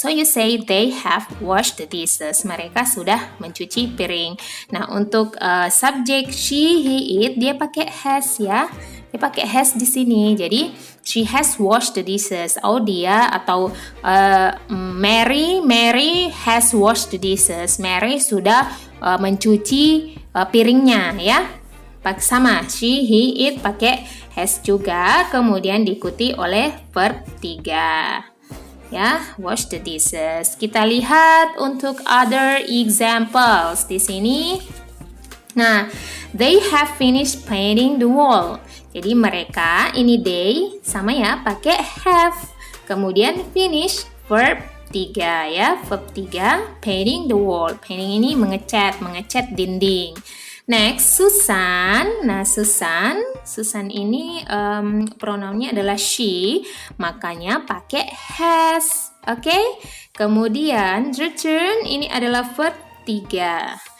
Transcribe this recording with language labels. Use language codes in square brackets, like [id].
[en] So you say they have washed the dishes. [id] Mereka sudah mencuci piring. Nah, untuk subjek she, he, it dia pakai has ya. Dia pakai has di sini. Jadi [en] she has washed the dishes. [id] Dia atau [en] Mary has washed the dishes. [id] Mary sudah mencuci piringnya ya. Sama she, he, it pakai has juga, kemudian diikuti oleh verb 3 ya, [en] wash the dishes. [id] Kita lihat untuk [en] other examples [id] di sini. Nah, [en] they have finished painting the wall. [id] Jadi mereka, ini they sama ya pakai have, Kemudian finish, verb 3 ya, verb 3, [en] painting the wall. [id] Painting ini mengecat dinding. Next, Susan. Nah, Susan ini pronounnya adalah she, makanya pakai has. Oke? Kemudian return ini adalah verb 3.